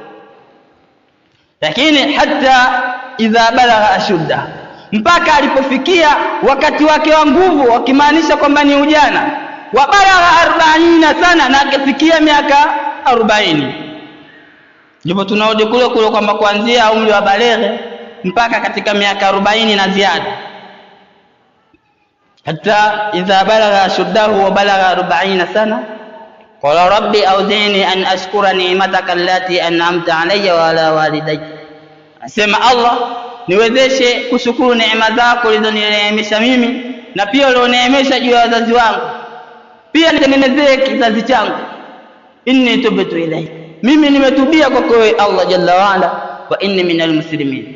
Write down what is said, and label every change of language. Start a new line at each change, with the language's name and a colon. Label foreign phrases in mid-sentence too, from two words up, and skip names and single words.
Swahili: Lakini
Arabic: حتى إذا بلغ أشده,
Swahili: mpaka alipofikia wakati wake wa nguvu, wakimaanisha kwamba ni ujana,
Arabic: وبلغ 40 سنة,
Swahili: na akafikia miaka 40. Ndipo tunaona kule kwamba kuanzia umri wa baleghe mpaka katika miaka 40 na ziada.
Arabic: حتى إذا بلغ أشده وبلغ 40 سنة قال رب أوزعني أن أشكر نعمتك التي أنعمت علي وعلى والدي,
Swahili: asema Allah, niwezeshe kushukuru neema zako ulizonineemesha mimi na pia ulioneemesha juu ya wazazi wangu, pia nitengenezee kizazi changu.
Arabic: إني تبت إليك,
Swahili: mimi nimetubia kwako wewe
Arabic: الله جل وعلا، وإني من المسلمين.